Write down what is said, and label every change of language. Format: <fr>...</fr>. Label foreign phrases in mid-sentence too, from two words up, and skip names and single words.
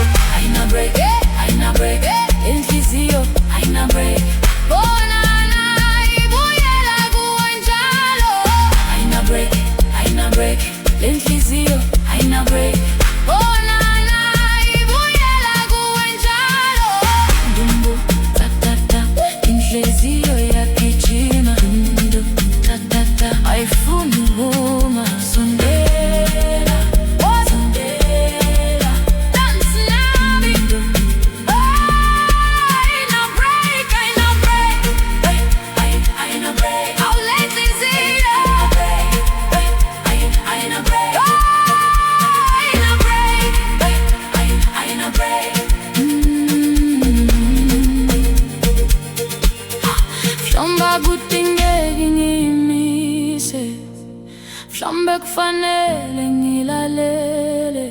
<zu>Ayina break, inhliziyo ayina break. Oh nana, ibuyela kuwe njalo. Ayina break, inhliziyo ayina break. Oh nana, ibuyela kuwe njalo. Dumbu ta ta ta, inhliziyo yagijima. Dumbu ta ta ta, ayifuni ukuma. Sondela, dance nami. Ayina break,</zu> <en>I'll let this in.</en> <zu>Ayina break, mhlomba kuthi ngeke ngiyimise, mhlombe kufanele ngilalele.</zu>